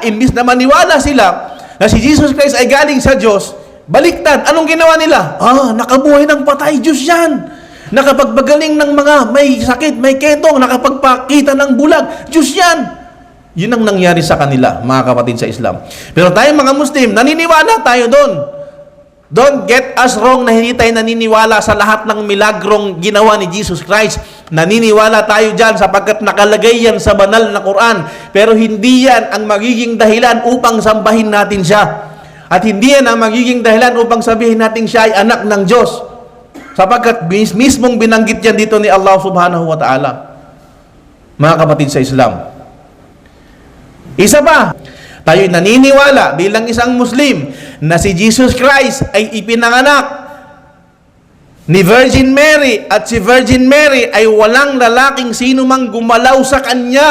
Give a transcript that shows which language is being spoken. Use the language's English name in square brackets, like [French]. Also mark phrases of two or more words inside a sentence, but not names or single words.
[Filipino] Imbis na maniwala sila na si Jesus Christ ay galing sa Diyos, baliktad. Anong ginawa nila? Nakabuhay ng patay, Diyos yan. Nakapagbagaling ng mga may sakit, may ketong, nakapagpakita ng bulag, Diyos yan. Yun ang nangyari sa kanila, mga kapatid sa Islam. Pero tayo mga Muslim, naniniwala tayo doon. [English] Don't get us wrong [Filipino] na hindi tayo naniniwala sa lahat ng milagrong ginawa ni Jesus Christ. Naniniwala tayo dyan sapagkat nakalagay yan sa banal na Quran. Pero hindi yan ang magiging dahilan upang sambahin natin siya. At hindi yan ang magiging dahilan upang sabihin natin siya ay anak ng Diyos. Sapagkat mismong binanggit yan dito ni Allah [Arabic] سبحانه وتعالى. [Filipino] Mga kapatid sa Islam. Isa pa, tayo'y naniniwala bilang isang Muslim na si Jesus Christ ay ipinanganak ni Virgin Mary, at si Virgin Mary ay walang lalaking sino mang gumalaw sa kanya.